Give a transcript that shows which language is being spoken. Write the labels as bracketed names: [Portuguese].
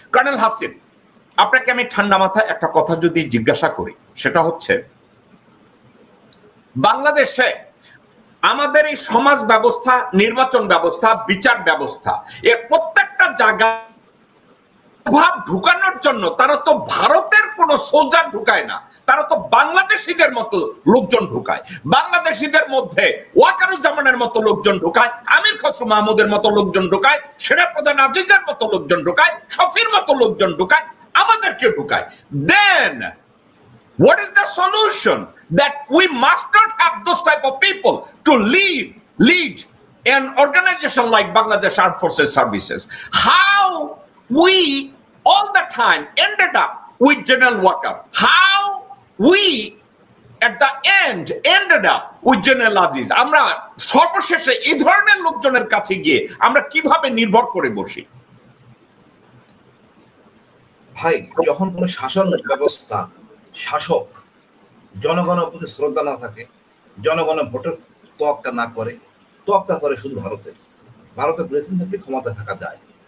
[Bangla] Colonel Hasin, আপনাকে আমি ঠান্ডা মাথায় একটা কথা যদি জিজ্ঞাসা করি, সেটা হচ্ছে বাংলাদেশে আমাদের এই সমাজ ব্যবস্থা, নির্বাচন ব্যবস্থা, বিচার ব্যবস্থা, এর প্রত্যেকটা জায়গা ভাব ঢুকানোর জন্য তারা তো ভারতের কোন সোলজার ঢুকায় না, তারা তো বাংলাদেশিদের মতো লোকজন ঢুকায়। বাংলাদেশিদের মধ্যে ওয়াকারুজ্জামানের মতো লোকজন ঢুকায়, আমির খসরু মাহমুদের মতো লোকজন ঢুকায়, সেনাপ্রধান আজিজের মতো লোকজন ঢুকায়, শফির মতো লোকজন ঢুকায়, আমাদেরকে ঢুকায়। [English] Then what is the solution? That we must not have those type of people to lead an organization like Bangladesh Armed Forces Services. How we all the time ended up with General Walker. How we at the end ended up with General Aziz. [Bangla] আমরা সর্বশেষে এই ধরনের লোকজনের কাছে গিয়ে আমরা কিভাবে নির্ভর করে বসি? ভাই, যখন কোন শাসন ব্যবস্থা, শাসক জনগণের প্রতি শ্রদ্ধা না থাকে, জনগণের ভোটের তোয়াক্কা না করে, তোয়াক্কা করে শুধু ভারতের প্রেসিডেন্ট থাকলে ক্ষমতায় থাকা যায়।